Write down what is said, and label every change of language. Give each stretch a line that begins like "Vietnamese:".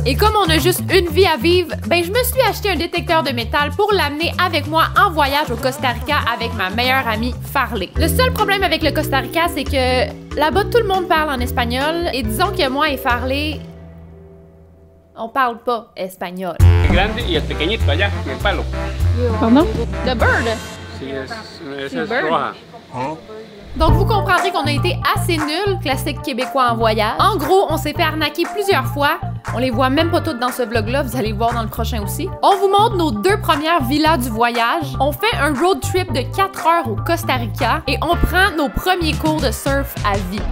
French: Et comme on a juste une vie à vivre, ben je me suis acheté un détecteur de métal pour l'amener avec moi en voyage au Costa Rica avec ma meilleure amie Farley. Le seul problème avec le Costa Rica, c'est que là-bas tout le monde parle en espagnol et disons que moi et Farley, on parle pas espagnol.
Spanish: El grande y el pequeñito allá, en el palo.
English: Pardon? The bird.
Spanish: Sí, esa es
English: bird.
Spanish: roja.
French: Donc vous comprendrez qu'on a été assez nuls, classique québécois en voyage. En gros, on s'est fait arnaquer plusieurs fois. On les voit même pas toutes dans ce vlog-là, vous allez le voir dans le prochain aussi. On vous montre nos 2 premières villas du voyage. On fait un road trip de 4 heures au Costa Rica et on prend nos premiers cours de surf à vie.